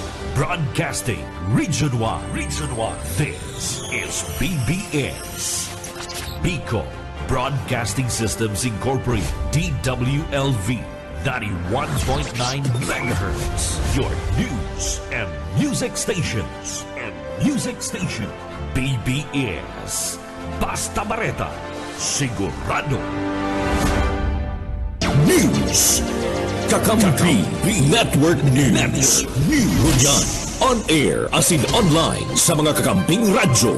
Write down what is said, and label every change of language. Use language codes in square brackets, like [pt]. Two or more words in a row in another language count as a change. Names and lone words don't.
[en] Broadcasting Region 1. Region 1. This is BBS. Bicol Broadcasting Systems Incorporated. DWLV. 91.9 megahertz. Your news and music stations. BBS. Basta Bareta. Sigurado. News. Kakampi Network News. Yan. On air as in online [bik] sa mga kakamping radyo.